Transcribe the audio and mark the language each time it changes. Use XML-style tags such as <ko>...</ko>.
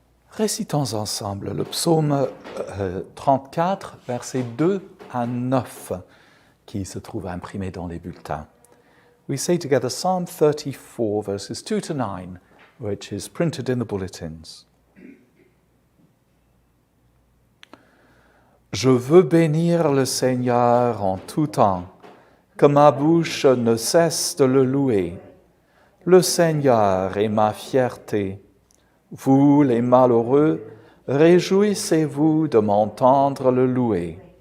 <fr>Récitons ensemble le psaume 34, versets 2 à 9, qui se trouve imprimé dans les bulletins.</fr> <en>We say together Psalm 34, verses 2 to 9, which is printed in the bulletins.</en> <fr>Je veux bénir le Seigneur en tout temps, que ma bouche ne cesse de le louer. Le Seigneur est ma fierté. Vous, les malheureux, réjouissez-vous de m'entendre le louer.</fr>